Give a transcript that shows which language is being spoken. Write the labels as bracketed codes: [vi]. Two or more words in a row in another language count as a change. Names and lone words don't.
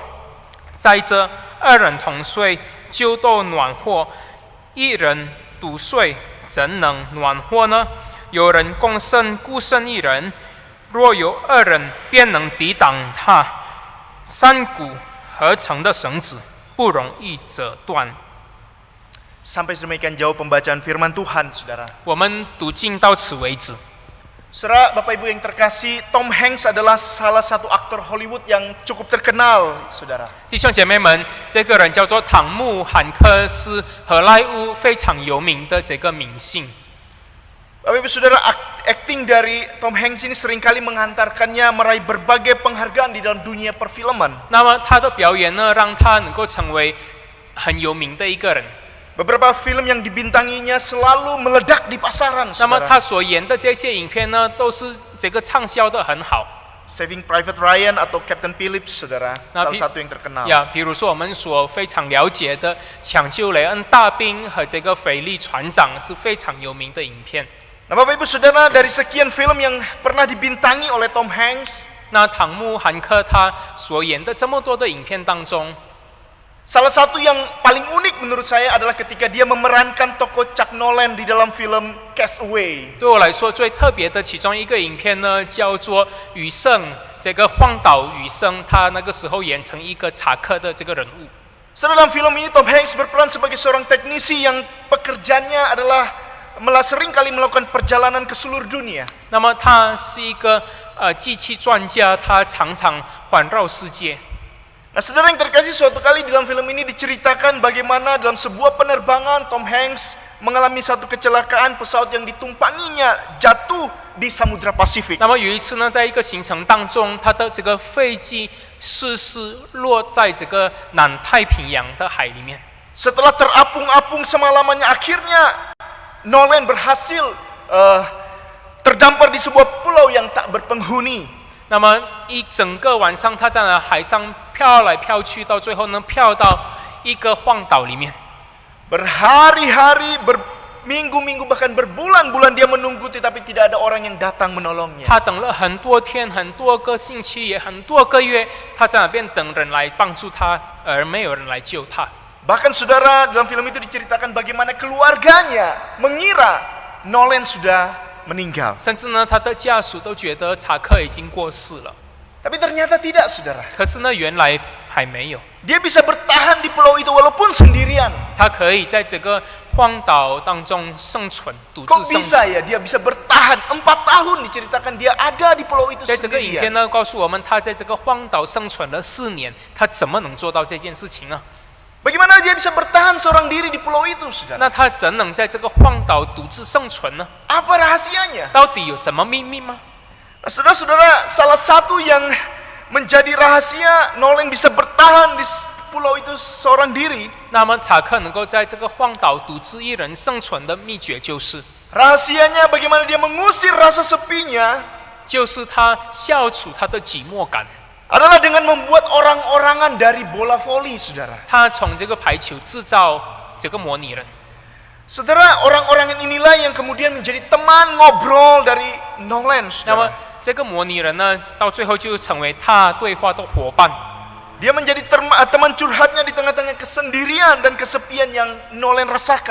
[zh] 再者，二人同睡，就都暖和；一人独睡，怎能暖和呢？有人共身孤身一人，若有二人，便能抵挡他。三股合成的绳子不容易折断。 [id] Sampai sedemikian jauh pembacaan firman Tuhan, Saudara. [zh] 我们读经到此为止。 [id] Saudara, Bapak Ibu yang terkasih, Tom Hanks adalah salah satu aktor Hollywood yang cukup terkenal, Saudara. [zh] 弟兄姐妹们，这个人叫做汤姆·汉克斯，荷莱坞非常有名的这个明星。 [id] Bapak Ibu Saudara, acting dari Tom Hanks ini seringkali menghantarkannya meraih berbagai penghargaan di dalam dunia perfilman. [zh] 那么他的表演呢，让他能够成为很有名的一个人。 [id] Beberapa film yang dibintanginya selalu meledak di pasaran, [zh] 那么 [id] Saudara. [zh] 他所演的这些影片呢，都是这个畅销的很好。 [id] Saving Private Ryan atau Captain Phillips, Saudara, Nah, salah satu yang terkenal. [zh] 呀，比如说我们所非常了解的《抢救雷恩大兵》和这个《腓力船长》是非常有名的影片。 [id] Nah, Bapak Ibu Saudara, dari sekian film yang pernah dibintangi oleh Tom Hanks, [zh] 那汤姆·汉克他所演的这么多的影片当中， [id] salah satu yang paling unik menurut saya adalah ketika dia memerankan tokoh Chuck Noland di dalam film Castaway. [zh] 对我来说最特别的其中一个影片呢，叫做《余生》，这个荒岛余生，他那个时候演成一个查克的这个人物。 [id] Setelah dalam film ini Tom Hanks berperan sebagai seorang teknisi yang pekerjaannya adalah sering kali melakukan perjalanan ke seluruh dunia. [zh] 那么他是一个机器专家，他常常环绕世界。 [id] Nah, saudara yang terkasih, suatu kali di dalam film ini diceritakan bagaimana dalam sebuah penerbangan Tom Hanks mengalami satu kecelakaan, pesawat yang ditumpanginya jatuh di Samudra Pasifik. [zh] 那么有一次呢，在一个行程当中，他的这个飞机失事落在这个南太平洋的海里面。 [id] Setelah terapung-apung semalamannya, akhirnya Nolan berhasil terdampar di sebuah pulau yang tak berpenghuni. [zh] 那么一整个晚上，他在海上飘来飘去，到最后呢，飘到一个荒岛里面。 [id] Berhari-hari minggu-minggu bahkan berbulan-bulan dia menunggu, tetapi tidak ada orang yang datang menolongnya. [zh] 他等了很多天、很多个星期，也很多个月，他在那边等人来帮助他，而没有人来救他。 [id] Bahkan saudara, dalam film itu diceritakan bagaimana keluarganya mengira Nolan sudah meninggal. [zh] 甚至呢，他的家属都觉得查克已经过世了， [id] Tapi ternyata tidak, saudara. [zh] 可是呢，原来还没有。 [id] Dia bisa bertahan di pulau itu walaupun sendirian. [zh] 他可以在这个荒岛当中生存，独 [id] Kok [zh] 自生 [id] bisa [zh] 存。 [id] ya dia bisa bertahan 4 tahun, diceritakan dia ada di pulau itu [zh] 在这个影片 [id] sendirian. [zh] 呢，告诉我们他在这个荒岛生存了4年，他怎么能做到这件事情呢？ [id] Bagaimana dia bisa bertahan seorang diri di pulau itu, saudara? [zh] 那他怎能在这个荒岛独自生存呢？ [id] Apa rahasianya? [zh] 到底有什么秘密吗？ [id] Nah, saudara-saudara, salah satu yang menjadi rahasia Nolan bisa bertahan di pulau itu seorang diri. [zh] 那么查克能够在这个荒岛独自一人生存的秘诀就是， [id] Rahasianya bagaimana dia mengusir rasa sepinya [zh] 就是他消除他的寂寞感。 [id] adalah dengan membuat orang-orangan dari bola voli, saudara. [zh] 他从这个排球制造这个模拟人， [id] Saudara, orang-orangan inilah yang kemudian menjadi teman ngobrol dari Nolan, [zh] 那么 [id] saudara. [zh] 这个模拟人呢，到最后就成为他对话的伙伴。 [id] Dia menjadi teman curhatnya di tengah-tengah kesendirian dan kesepian yang Nolan rasakan